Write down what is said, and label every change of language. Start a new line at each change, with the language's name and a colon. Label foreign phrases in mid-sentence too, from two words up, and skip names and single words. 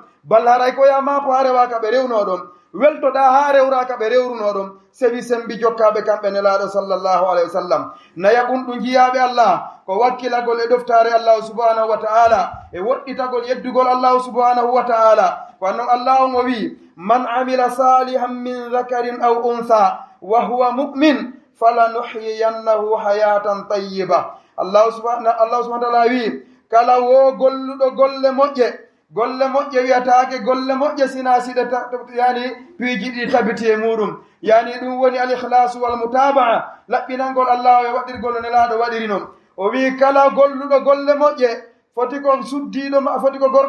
Fula: balla haray ko ya mapo ha rewaka ɓe rewnoɗon weltoɗa ha rewraka ɓe rewrunoɗon sewi sembi jokkaɓe kamɓe nelaɗo
Arabic: صلى الله عليه وسلم
Fula: naya ɓunɗu jiyaɓe allah ko wakkilagol e ɗoftare
Arabic: الله سبحانه وتعالى
Fula: e woɗɗitagol yeddugol
Arabic: الله سبحانه وتعالى
Fula: ko annon allahu mo wi
Arabic: من عمل صالحا من ذكر أو أنثى وهو مؤمن فلنحيينه حياة طيبة الله سبحانه وتعالى
Fula: wi kala wo golluɗo golle moƴƴe wiyataake golle moƴƴe sina siɗa yani piiji ɗi tabiti e muɗum yani ɗum woni
Arabic: الإخلاص والمتابعة
Fula: laɓɓinangol allah e waɗirgol no nelaɗo waɗiri noon o wi kala golluɗo golle moƴƴe foti ko gorko